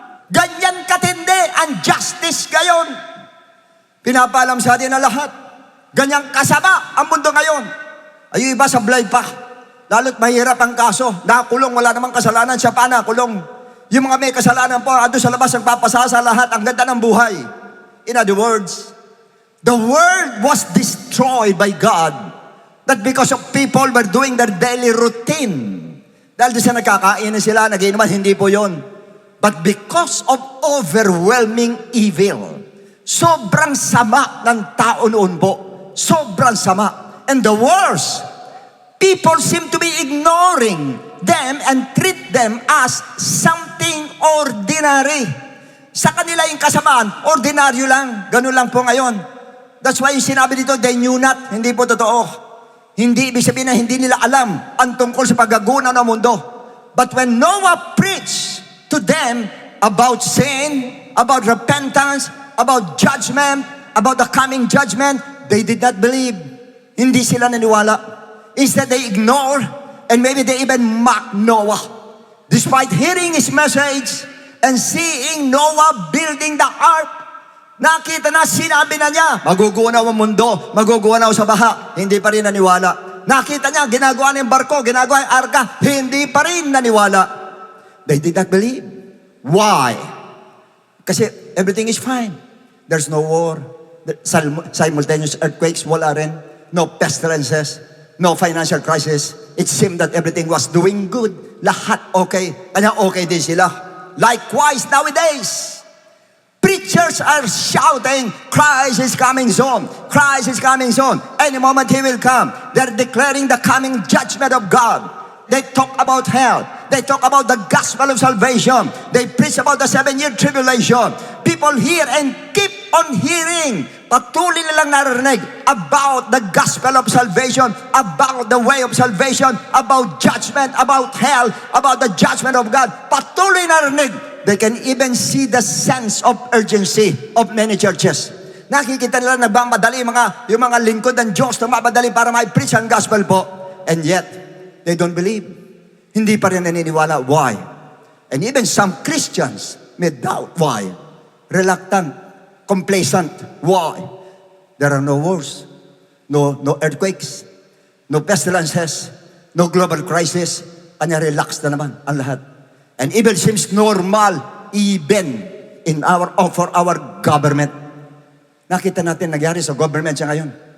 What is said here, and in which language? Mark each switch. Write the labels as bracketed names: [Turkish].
[Filipino] Ganyan katindi ang justice ngayon. Pinapaalam sa atin na lahat. Ganyang kasama ang mundo ngayon. Ay iba sablay pa. Lalo't mahirap ang kaso. Nakulong, wala namang kasalanan, siya pa nakulong. Yung mga may kasalanan po, ando sa labas, nagpapasasa lahat, ang ganda ng buhay. [English] In other words, the world was destroyed by God. That because of people were doing their daily routine. [Filipino] Dahil doon sa nagkakain sila, nagiinuman, hindi po yon. [English] But because of overwhelming evil, [Filipino] sobrang sama ng tao noon po. Sobrang sama. [English] And the worst, people seem to be ignoring them and treat them as something ordinary. [Filipino] Sa kanila yung kasamaan, ordinaryo lang. Ganun lang po ngayon. [English] That's why [Filipino] yung sinabi dito, [English] they knew not. [Filipino] Hindi po totoo. Hindi, ibig sabihin na hindi nila alam ang tungkol sa paggagunaw ng mundo. [English] But when Noah preached to them about sin, about repentance, about judgment, about the coming judgment, they did not believe. [Filipino] Hindi sila naniwala. [English] Instead, they ignore and maybe they even mock Noah. Despite hearing his message and seeing Noah building the ark, [Filipino] nakita na, sinabi na niya, magugunaw ang mundo, magugunaw sa baha. Hindi pa rin naniwala. Nakita niya, ginagawa ng barko, ginagawa ng arka, hindi pa rin naniwala. [English] They did not believe. Why? Kasi everything is fine. There's no war. Simultaneous earthquakes, wala rin. No pestilences. No financial crisis. It seemed that everything was doing good. [Filipino] Lahat okay. Kanya okay din sila. [English] Likewise, nowadays, preachers are shouting, Christ is coming soon. Christ is coming soon. Any moment He will come. They're declaring the coming judgment of God. They talk about hell. They talk about the gospel of salvation. They preach about the 7-year tribulation. People hear and keep on hearing. [Filipino] Patuloy nilang naririnig [English] about the gospel of salvation, about the way of salvation, about judgment, about hell, about the judgment of God. [Filipino] Patuloy naririnig. [English] They can even see the sense of urgency of many churches. [Filipino] Nakikita nila nagmamadali yung mga lingkod ng Diyos na mamadali para ma-preach ang gospel po. [English] And yet, they don't believe. [Filipino] Hindi pa rin naniniwala. [English] Why? And even some Christians may doubt. Why? Reluctant, complacent. Why? There are no wars, no earthquakes, no pestilences, no global crisis. [Filipino] Kanya relax na naman ang lahat. [English] And even seems normal even in for our government. [Filipino] Nakita natin nangyari sa government siya ngayon.